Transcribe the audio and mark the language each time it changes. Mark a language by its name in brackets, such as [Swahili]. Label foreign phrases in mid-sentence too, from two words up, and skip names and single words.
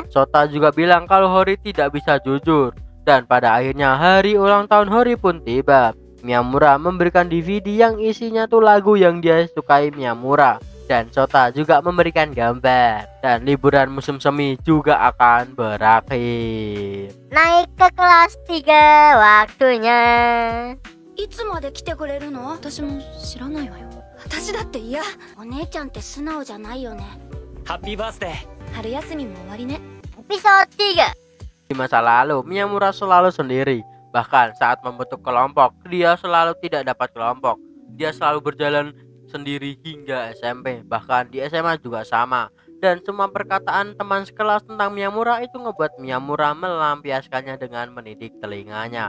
[Indonesian] Shota juga bilang kalau Hori tidak bisa jujur. Dan pada akhirnya hari ulang tahun Hori pun tiba. Miyamura memberikan DVD yang isinya tuh lagu yang dia sukai Miyamura. Dan Shota juga memberikan gambar. Dan liburan musim semi juga akan berakhir. Naik ke kelas 3 waktunya. [Japanese] いつまで来てくれるの？私も知らないわよ。私だって嫌。お姉ちゃんって素直じゃないよね。ハッピーバースデー。春休みも終わりね。 [Indonesian] Episode 3. Di masa lalu Miyamura selalu sendiri. Bahkan saat membentuk kelompok dia selalu tidak dapat kelompok. Dia selalu berjalan sendiri hingga SMP. Bahkan di SMA juga sama. Dan semua perkataan teman sekelas tentang Miyamura itu ngebuat Miyamura melampiaskannya dengan mendidik telinganya.